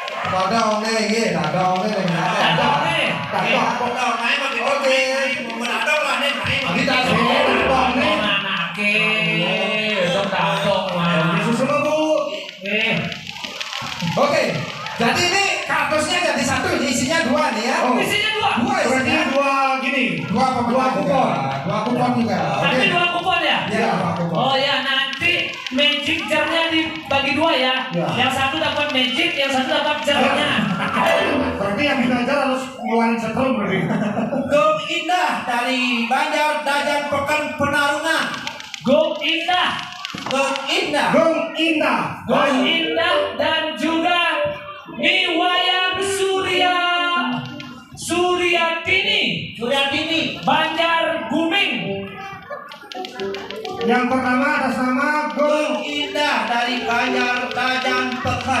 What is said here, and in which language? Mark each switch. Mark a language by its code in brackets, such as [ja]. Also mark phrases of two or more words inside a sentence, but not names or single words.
[id] Todong nih, gitu. Todong nih, Dadong nih. Kodong main begitu nih. Menadong lah nih main. Kita semua todong Dadong nih. anake. Dadong mah. Susu Bu. Oke, jadi ini kardusnya jadi satu, ini isinya dua nih ya. Oh. Isinya dua. Dua Berarti isinya. dua gini. Dua kupon. Dua kupon juga. Tapi Oke. dua kupon ya? Iya, dua kupon. Oh ya, nanti magic jarnya dibagi dua ya. Ya. Yang satu dapat magic, yang satu dapat jarnya. Berarti yang belajar harus ngeluarin setrum berarti. Gong Indah dari Banjar Dajan Pekan Penarungan. Gong Indah, Gong Indah. Gong Indah. Gong Indah dan juga Niwayan Suryatini, Suryatini. Banjar Guming. Yang pertama atas nama Gong Gong Indah dari Banjar Dajan Pekan.